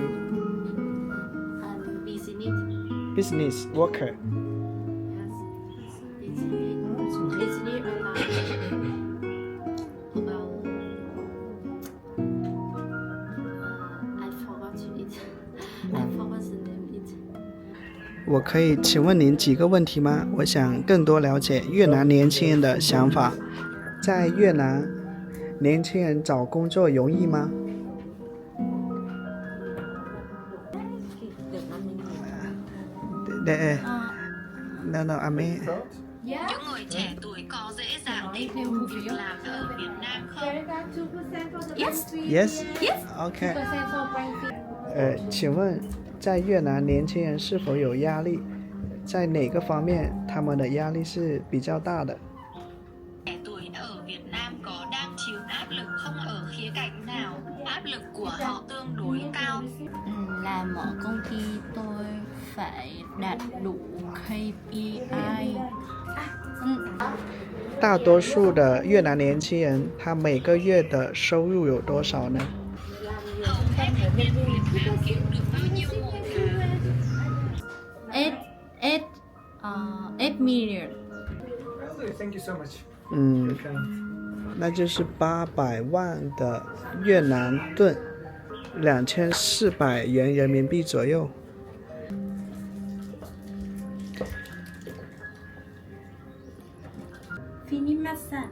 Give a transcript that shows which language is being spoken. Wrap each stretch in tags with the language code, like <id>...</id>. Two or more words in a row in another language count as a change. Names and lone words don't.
<en>I'm business Business worker. yes business about I forgot it I forgot the name it</en> <zh>我可以请问您几个问题吗？我想更多了解越南年轻人的想法。在越南，年轻人找工作容易吗？</zh> <en>对 No, I mean.</en> <vi>Những người trẻ tuổi có dễ dàng tìm được việc làm ở Việt Nam không?</vi> <en>yes Yes. yes Okay.</en> <zh>请问在越南年轻人是否有压力？在哪个方面他们的压力是比较大的？</zh> <vi>Trẻ tuổi ở Việt Nam có đang chịu áp lực không ở khía cạnh nào? Áp lực của họ tương đối cao. làm ở công ty tôi phải đạt đủ KPI</vi> <zh>大多数的越南年轻人，他每个月的收入有多少呢？</zh> <vi>Hầu hết thành viên Việt Nam kiếm được bao nhiêu một tháng?</vi> <en>8 million Thank you so much.</en> <zh>那就是800万的越南盾，2400元人民币左右。</zh> <en>finish massage</en>